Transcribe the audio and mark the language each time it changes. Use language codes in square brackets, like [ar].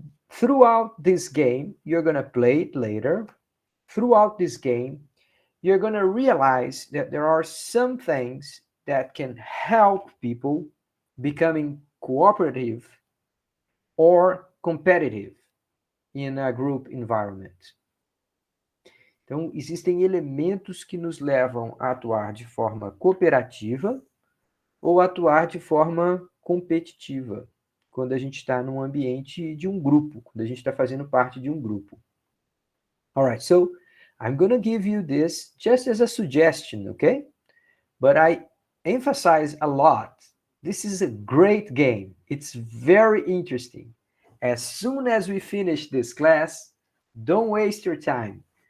[en] Throughout this game, you're going to play it later. Throughout this game, you're going to realize that there are some things that can help people becoming cooperative or competitive in a group environment. [pt] Então, existem elementos que nos levam a atuar de forma cooperativa ou atuar de forma competitiva, quando a gente está num ambiente de um grupo, quando a gente está fazendo parte de um grupo. [en] All right, so I'm going to give you this just as a suggestion, okay? But I emphasize a lot. This is a great game. It's very interesting. As soon as we finish this class, don't waste your time.